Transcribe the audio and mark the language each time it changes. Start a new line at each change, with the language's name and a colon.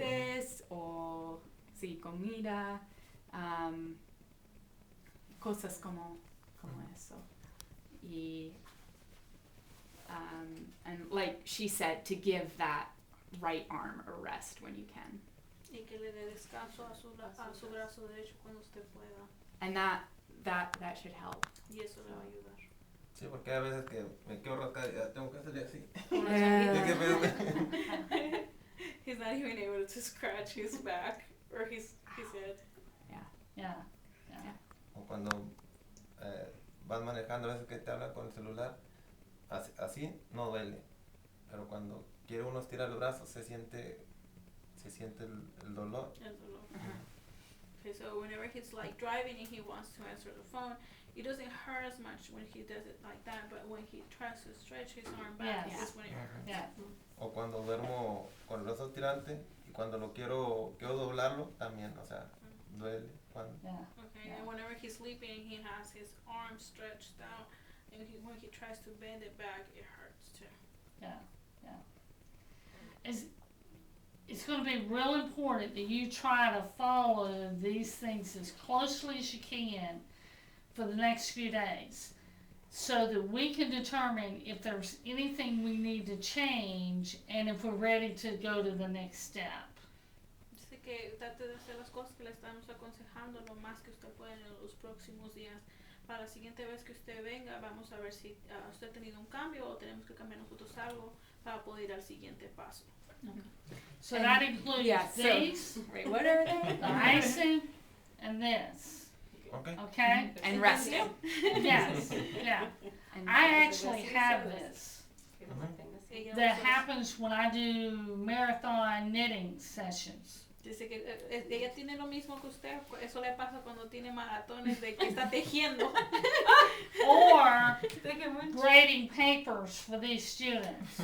Spanish: dientes o sí, comida, cosas como eso.
English: Y and like she said, to give that right arm a rest when you can.
Spanish: Y que le dé descanso a su brazo derecho cuando usted pueda.
English: And that should help.
Spanish: Y eso le va a ayudar. Sí, porque hay veces que me quedo rascado y ya tengo que hacerle así.
English: Yeah.
Spanish: Es que me-
English: He's not even able to scratch his back or his head. Yeah.
Spanish: O cuando vas manejando, a veces que te hablan con el celular, así no duele. Pero cuando quiere uno estirar los brazos, se siente el dolor. El dolor.
English: Okay, so whenever he's like driving and he wants to answer the phone, it doesn't hurt as much when he does it like that, but when he tries to stretch his arm back, Yes. is when it hurts. Yeah.
Spanish: O cuando duermo con el brazo tirante y cuando lo quiero doblarlo, también, o sea, duele. Cuando,
English: Yeah. Okay, Yeah. and whenever he's sleeping, he has his arm stretched out, and when he tries to bend it back, it hurts too. It's going to be real important that you try to follow these things as closely as you can for the next few days so that we can determine if there's anything we need to change and if we're ready to go to the next step.
Spanish: Dice que trate de hacer las cosas que le estamos aconsejando lo más que usted puede en los próximos días. Para la siguiente vez que usted venga, vamos a ver si usted ha tenido un cambio o tenemos que cambiar nosotros algo para poder ir al siguiente paso.
English: So And- that includes yeah, so- these, Right, what are they? the icing, and this. okay. Okay? And resting. Yes. Yeah. And I actually have this.
Spanish: Ella
English: That
Spanish: usa-
English: happens when I do marathon knitting sessions.
Spanish: Dice que ella tiene lo mismo que usted, eso le pasa cuando tiene maratones de que está tejiendo.
English: Or grading papers for these students.